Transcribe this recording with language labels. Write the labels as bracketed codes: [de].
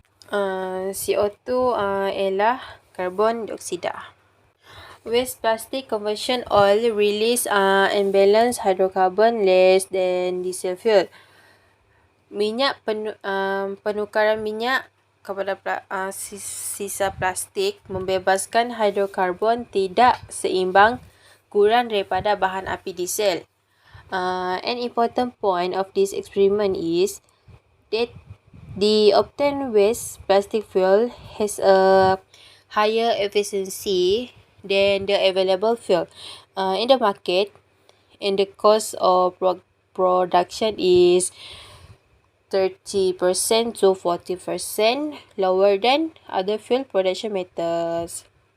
[ms] CO2 ialah karbon dioksida. [en] Waste plastic conversion oil release unbalanced hydrocarbon less than diesel fuel. [ms] Penukaran minyak kepada sisa plastik membebaskan hidrokarbon tidak seimbang kurang daripada bahan api diesel. [en] An important point of this experiment is that the obtained waste plastic fuel has a higher efficiency than the available fuel in the market, and the cost of production is 30% to 40% lower than other fuel production methods.